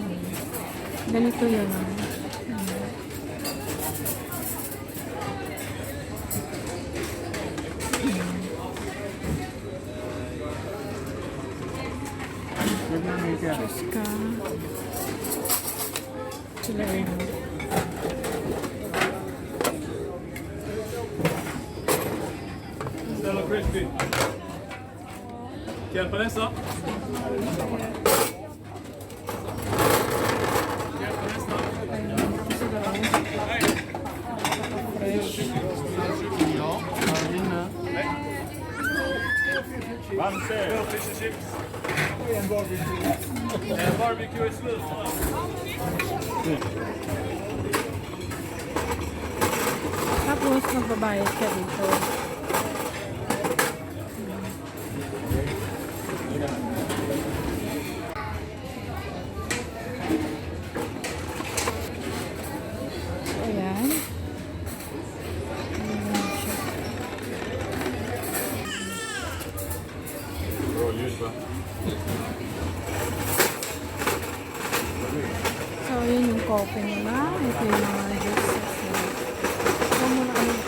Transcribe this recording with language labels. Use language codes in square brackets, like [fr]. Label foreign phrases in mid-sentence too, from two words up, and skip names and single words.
[tl] Ganito yun. Diyos ka. Sila rin. Stella Crispy. [sv] Hjälpa nästa. Två [en] fish and chips. [sv] Barbecue är slut. [tl] Tapos, magbabayad ka dito. Ayan. [sv] Bra ljus va? [tl] So, yun yung coffee nila. Ito yung mga juices nila. Ito muna kami ito.